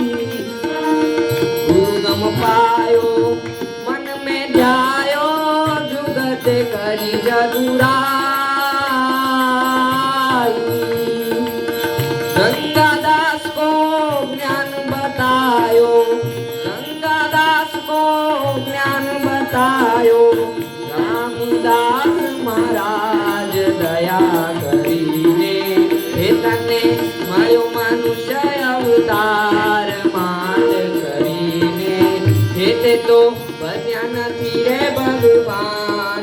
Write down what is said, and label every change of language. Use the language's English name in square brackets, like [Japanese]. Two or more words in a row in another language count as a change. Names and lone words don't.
[Hindi] गुरुगम पायो मन में ध्यायो जुगत करी जदुराई. गंगादास को ज्ञान बतायो, गंगादास को ज्ञान बतायो. [Gujarati] રામદાસ મહારાજ દયા કરીને એ તને મળ્યો મનુષ્ય અવતાર. માંડ કરીને તે તો બન્યા નથી રે ભગવાન.